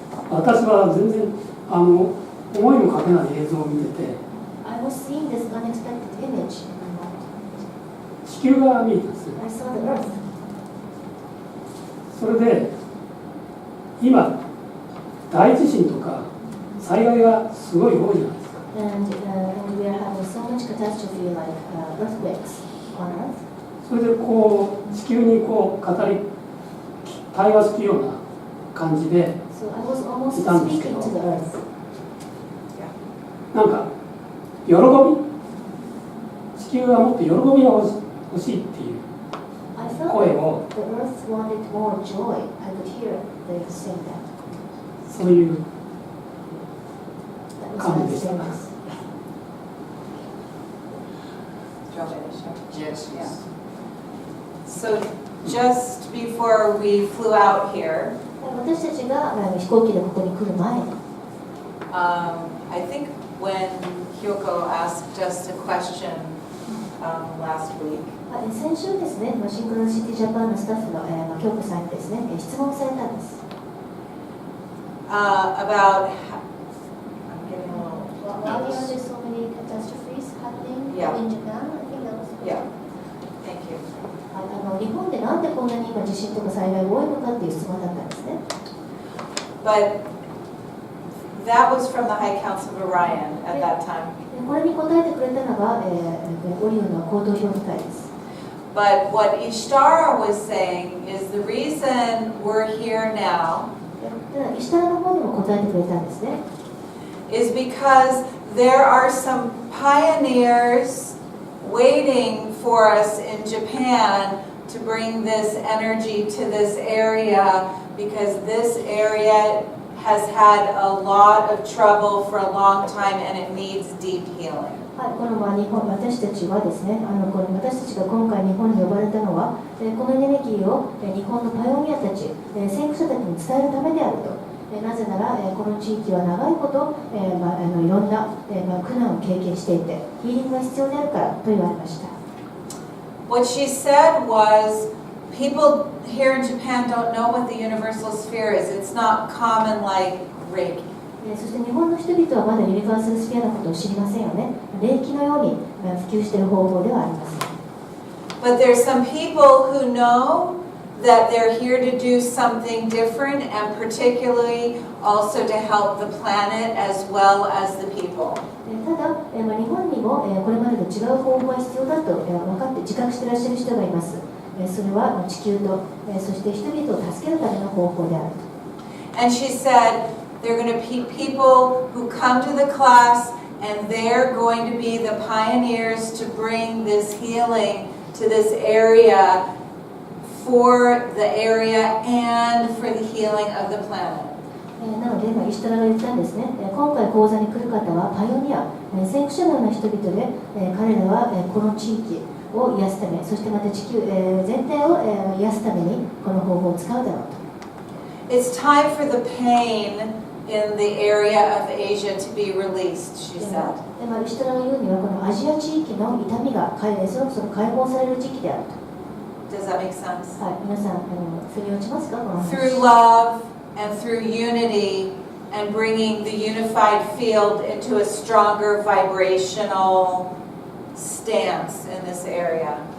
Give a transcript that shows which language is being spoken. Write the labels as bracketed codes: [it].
[ja] 私は全然思いもかけない映像を見てて、 [en] I was seeing this unexpected image in my mind. [ja] 地球が見えたんですよ。 [en] I saw the earth. [ja] それで今大地震とか災害がすごい多いじゃないですか。 [en] And we are having so much catastrophe like earthquakes on earth. [ja] それでこう地球にこう対話するような感じで [en] So I was almost [ja] いたんですけ [en] speaking [ja] ど、 [en] to the earth. [ja] なんか喜び、地球はもっと喜びが欲しいっていう [en] I felt [ja] 声 [en] that [ja] を [en] the earth wanted more joy. I could hear they saying that. [ja] そういう [en] That was what I was saying. Do you want me to share? Yes. Yeah. So just before we flew out here, [ja] 私たちが飛行機でここに来る前に、 [en] I think when Hyoko asked us a question last week, [ja] 先週ですね、シンクロニシティジャパンのスタッフの京子さんにですね、質問されたんです。 [en] about, I'm getting a little, Why are there so many catastrophes happening Yeah. in Japan? I think that was. yeah, thank you. [ja] 日本でなんでこんなに今地震とか災害が多いのかっていう質問だったんですね。 [en] But that was from the High Council of Orion at that time. [ja] これに答えてくれたのが、オリオンの高等評議会です。 [en] But what Ishtara was saying is the reason we're here now [ja] ただ石原の方にも答えてくれたんですね。 [en] is because there are some pioneers waiting for us in Japan to bring this energy to this area because this area has had a lot of trouble for a long time and it needs deep healing. [ja] はい、この日本、私たちはですね、この私たちが今回日本に呼ばれたのは、このエネルギーを日本のパイオニアたち、先駆者たちに伝えるためであると。なぜなら、この地域は長いこと、いろんな、苦難を経験していて、ヒーリングが必要であるからと言われました。 [en] What she said was, people here in Japan don't know what the universal sphere is. It's not common like Reiki. [ja] そして日本の人々はまだユニバーサルスフィアのことを知りませんよね。霊気のように普及している方法ではありません。 [en] But there's some people who know that they're here to do something different and particularly also to help the planet as well as the people. [ja] ただ、日本にもこれまでと違う方法が必要だと分かって自覚していらっしゃる人がいます。それは地球とそして人々を助けるための方法であると。 [en] And she said they're going to be people who come to the class and they're going to be the pioneers to bring this healing to this area for the area and for the healing of the planet. [ja] なので、石原が言ったんですね。今回講座に来る方はパイオニア、先駆者のような人々で、彼らはこの地域を癒すため、そしてまた地球全体を癒すためにこの方法を使うだろうと。 [en] It's time for the pain in the area of Asia to be released, she said. [ja] 石原が言うにはこのアジア地域の痛みがそろそろ解放される時期であると。 [en] Does that make sense? [ja] はい、皆さん腑に落ちますか、この話。 [en] Through love and through unity and bringing the unified field into a stronger vibrational stance in this area.